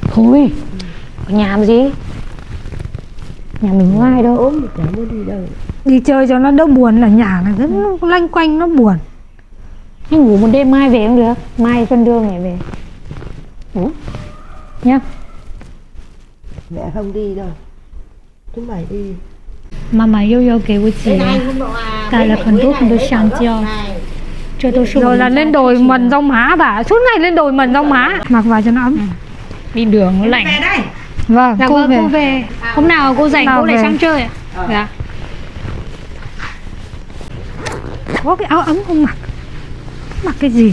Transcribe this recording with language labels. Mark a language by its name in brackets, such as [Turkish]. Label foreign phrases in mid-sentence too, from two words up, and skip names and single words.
[Vietnamese] Thôi, ở nhà làm gì? Nhà mình không ai đâu. Ốm thì chả muốn đi đâu. Đi chơi cho nó đỡ buồn, ở nhà là rất lanh quanh nó buồn. Nhưng ngủ một đêm mai về không được. Mai Xuân đưa mẹ về. Ủa? Nhá. Mẹ không đi đâu. Chúng mày đi. [Chinese] 妈妈又要给我姐带了很多很多香蕉，这都是我 [Vietnamese] Rồi [Chinese] 们 [Vietnamese] là [Chinese] 家 [Vietnamese] lên đồi mần rau má bà. Suốt ngày lên đồi mần rau má. Mặc vào cho nó ấm. đi đường nó lạnh. Vâng, Dạ cô vâng, về. cô về. Hôm nào cô rảnh Nào cô lại về. sang chơi ạ. Dạ. Có cái áo ấm không mặc. Mặc cái gì?